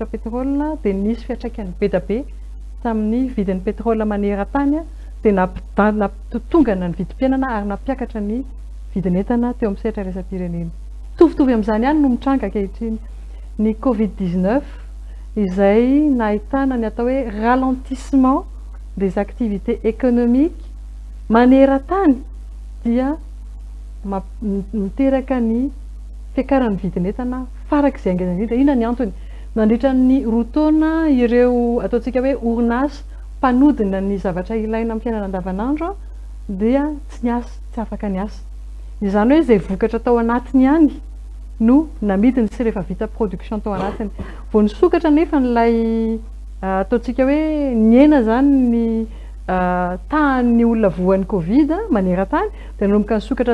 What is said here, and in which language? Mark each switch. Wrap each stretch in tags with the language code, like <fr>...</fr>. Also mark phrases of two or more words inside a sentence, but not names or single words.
<mg>pétrole dia nisy fiantraikany be da be tamin'ny vidin'ny pétrole maneran-tany dia nampitotongana ny vidim-piainana ary nampiakatra ny vidin'entana teo amin'ny sehatra resam-pirenena tovitovy amin'izany ihany no mitranga ankehitriny ny Covid-19 izay nahitana ny atao hoe</mg> <fr>ralentissement des activités économiques</fr> <mg>maneran-tany dia miteraka ny fiakaran'ny vidin'entana farak'izay angeza indrindra inona ny antony nandritra ny roa taona ireo ataontsika hoe orinasa mpanodina ny zavatra ilaina amin'ny fiainana andavanandro dia tsy niasa tsy afaka niasa izany hoe izay vokatra tao anatiny ihany no namidiny sy rehefa vita production tao anatiny vao nisokatra nefa n'ilay ataontsika hoe niena zany ny tahan'ny olona voan'ny Covid maneran-tany dia nanomboka nisokatra</mg>